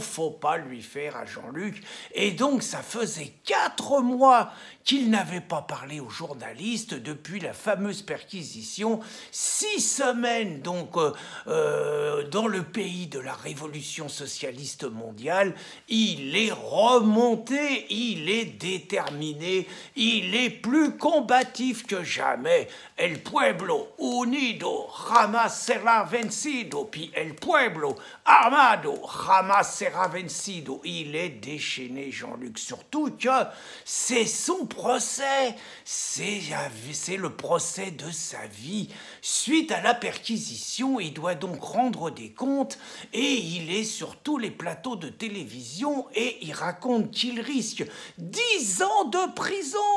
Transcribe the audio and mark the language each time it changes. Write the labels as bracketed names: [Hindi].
[French] Faut pas lui faire à Jean-Luc. Et donc ça faisait 4 mois qu'il n'avait pas parlé aux journalistes depuis la fameuse perquisition. 6 semaines donc dans le pays de la révolution socialiste mondiale. Il est remonté, il est déterminé, il est plus combatif que jamais. [Spanish] El pueblo unido jamás será vencido. Puis el pueblo armado jamás será vencido. [French] Il est déchaîné, Jean-Luc. Surtout que c'est son procès. C'est le procès de sa vie. Suite à la perquisition, il doit donc rendre des comptes et il est sur tous les plateaux de télévision et il raconte qu'il risque 10 ans de prison.